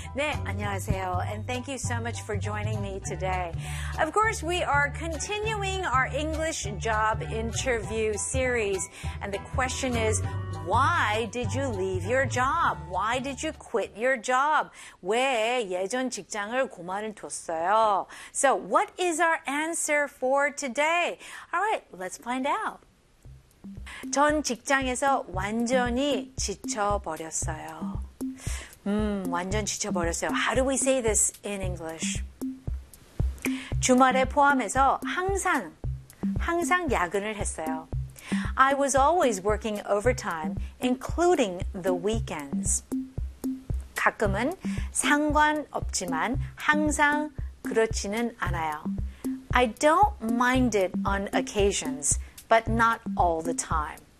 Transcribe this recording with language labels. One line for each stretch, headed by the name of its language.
Korean: 네, 안녕하세요,
English: and thank you so much for joining me today. Of course, we are continuing our English job interview series, and the question is, why did you leave your job? Why did you quit your job?
Korean: 왜 예전 직장을 그만을 뒀어요?
English: So, what is our answer for today? All right, let's find out.
Korean: 전 직장에서 완전히 지쳐버렸어요. 완전 지쳐버렸어요.
English: How do we say this in English?
Korean: 주말에 포함해서 항상 야근을 했어요.
English: I was always working overtime, including the weekends.
Korean: 가끔은 상관없지만 항상 그렇지는 않아요.
English: I don't mind it on occasions, but not all the time.